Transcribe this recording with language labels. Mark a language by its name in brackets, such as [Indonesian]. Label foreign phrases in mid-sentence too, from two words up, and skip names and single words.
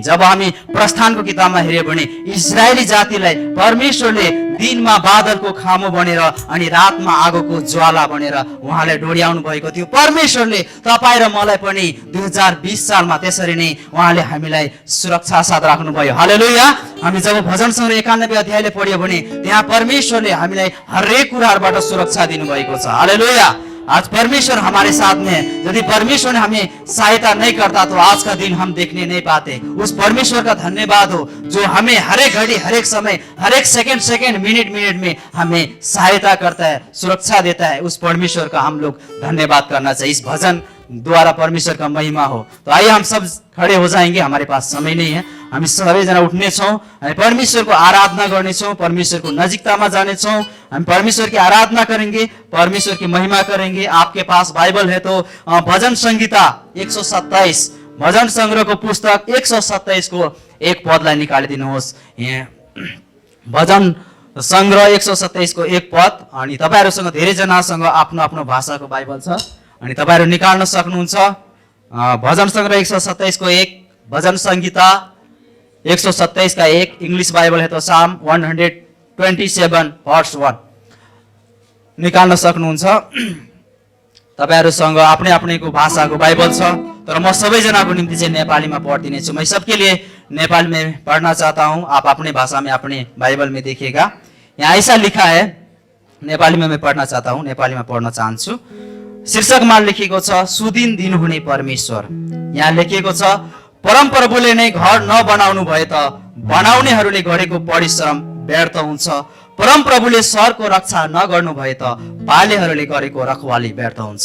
[Nepali] जब हामी प्रस्थानको किताबमा हेर्यो भने इस्राएली जातिलाई परमेश्वरले दिनमा बादलको खामो बनेर अनि रातमा आगोको ज्वाला बनेर उहाँलाई डोर्याउनु भएको थियो। परमेश्वरले तपाईँ र मलाई पनि 2020 सालमा त्यसरी नै उहाँले हामीलाई सुरक्षा साथ राख्नुभयो। हालेलुया, हामी जब भजन सङ्ग्रह 91 अध्यायले पढ्यो भने त्यहाँ परमेश्वरले हामीलाई हरेक कुराहरूबाट सुरक्षा दिनुभएको छ। [Hindi] हालेलुया, आज परमेश्वर हमारे साथ में है। यदि परमेश्वर ने हमें सहायता नहीं करता तो आज का दिन हम देखने नहीं पाते। उस परमेश्वर का धन्यवाद हो जो हमें हर एक घड़ी, हर एक समय, हर एक सेकंड मिनट में हमें सहायता करता है, सुरक्षा देता है। उस परमेश्वर का हम लोग धन्यवाद करना चाहिए। इस भजन द्वारा परमेश्वर का महिमा हो। तो आइए हम सब खड़े हो जाएंगे, हमारे पास समय नहीं है। [Nepali] हामी सबैजना उठ्ने छौँ, हामी परमेश्वरको आराधना गर्नेछौँ, परमेश्वरको नजिकतामा जानेछौँ। [Hindi] हम परमेश्वर की आराधना करेंगे, परमेश्वर की महिमा करेंगे। आपके पास बाइबल है तो [Nepali] भजन संहिता 127 भजन संग्रह को पुस्तक 127 को एक पदलाई निकालिदिनुहोस्। भजन संग्रह 127 को एक पद। अनि तपाईहरुसँग धेरैजनासँग आफ्नो आफ्नो भाषाको बाइबल छ अनि तपाईहरु निकाल्न सक्नुहुन्छ। भजन संग्रह 127 को एक, [Hindi] भजन संहिता 127 का एक, इंग्लिश बाइबल है तो [Nepali] साम 127 वर्स 1 निकाल्न सक्नुहुन्छ। तपाईहरुसँग आफ्नै आफ्नैको भाषाको बाइबल छ, तर म सबैजनाको निम्ति चाहिँ नेपालीमा पढ्दिने छु। [Hindi] मैं सबके लिए नेपाली में पढ़ना चाहता हूँ, आप अपने भाषा में अपने बाइबल में देखिएगा। यहाँ ऐसा लिखा है, नेपाली में मैं पढ़ना चाहता हूँ, नेपाली में [Nepali] पढ़ना चाहन्छु। शीर्षकमा लेखिएको छ सुदिन दिनुहुने परमेश्वर। यहाँ लेखिएको छ परमप्रभुले नै घर नबनाउनु भए त बनाउनेहरूले गरेको परिश्रम व्यर्थ हुन्छ। परमप्रभुले सहरको रक्षा नगर्नु भए त पालेहरूले गरेको रखवाली व्यर्थ हुन्छ।